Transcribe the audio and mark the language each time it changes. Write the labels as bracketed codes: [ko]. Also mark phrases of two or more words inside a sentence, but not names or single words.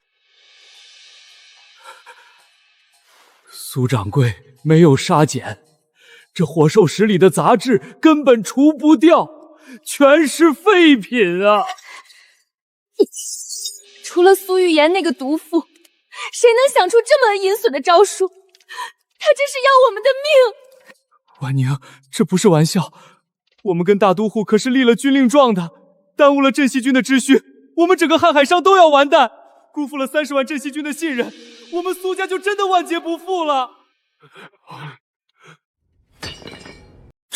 [zh] 蘇掌櫃，沒有沙檢，這火獸石裡的雜質根本除不掉，全是廢品啊！除了蘇玉妍那個毒婦，誰能想出這麼陰損的招數？他這是要我們的命！婉寧，這不是玩笑，我們跟大都護可是立了軍令狀的，耽誤了鎮西軍的秩序，我們整個瀚海商都要完蛋，辜負了30萬鎮西軍的信任。我們蘇家就真的萬劫不復了。